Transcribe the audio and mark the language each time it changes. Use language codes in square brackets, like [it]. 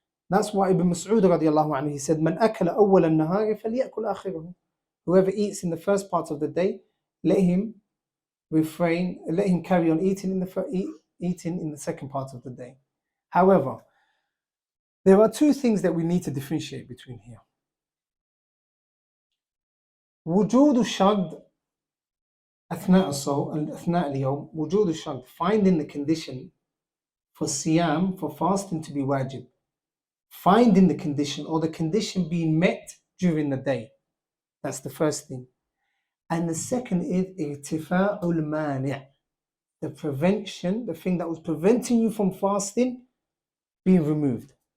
[en] That's why [ar] Ibn Mas'ud radiallahu anhu, [en] he said, [ar] "Man akala awwal an-nahari falyakul akhirahu." [en] Whoever eats in the first part of the day, let him carry on eating in the second part of the day. However, there are two things that we need to differentiate between here. [ar] وجود الشرط أثناء الصوم أثناء اليوم. وجود الشرط, [en] finding the condition for siyam, for fasting to be wajib. Finding the condition, or the condition being met during the day. That's the first thing. And the second is irtifa'ul mani', the prevention, the thing that was preventing you from fasting being removed.